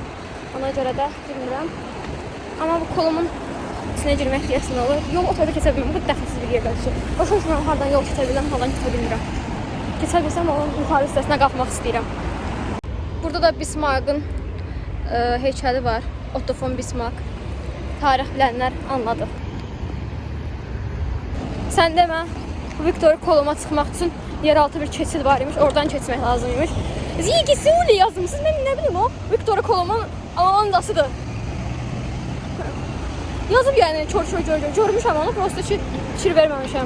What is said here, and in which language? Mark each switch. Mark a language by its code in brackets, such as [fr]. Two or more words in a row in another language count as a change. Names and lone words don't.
[az] Ona görə də bilmirəm. Amma bu Kolumun içinə girmək deyəsin olur. Yol o tərəfə keçə bilmirəm, bu dəxilsiz bir yerdir ki. Başa düşmürəm, hardan yol keçə bilirəm, hardan keçə bilmirəm. Keçə bilsəm onun yuxarı hissəsinə qalxmaq istəyirəm. Burada da Bismarck'ın heykəli var. Otto von Bismarck. Tarix bilənlər anladı. Sən demə, Viktor Koluma çıxmaq üçün yeraltı bir keçid var imiş, oradan keçmək lazım imiş. Zigisuli yazmışsınız, mən nə bilim o, Viktor Kolumun Alandasıdır. Yazıb yəni, çor-çor görmüşəm onu, prosto ki, fikir verməmişəm.